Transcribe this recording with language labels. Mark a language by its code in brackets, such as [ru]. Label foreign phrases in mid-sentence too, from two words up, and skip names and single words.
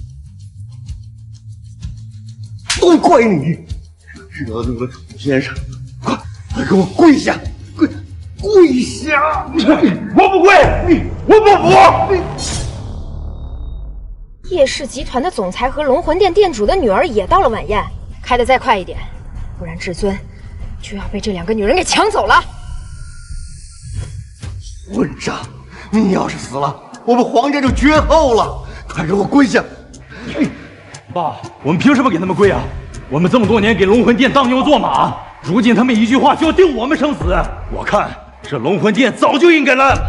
[zh] 都怪你，惹怒了楚先生，快給我跪下！跪下！我不跪，我不服！叶氏集團的總裁和龍魂殿店主的女兒也到了晚宴，開得再快一點，不然至尊就要被這2個女人給搶走了。混賬！你要是死了，我們黃家就絕後了！快給我跪下！爸，我們憑什麼給他們跪啊？我們這麼多年給龍魂殿當牛做馬，如今他們一句話就要定我們生死，我看這龍魂殿早就應該爛了。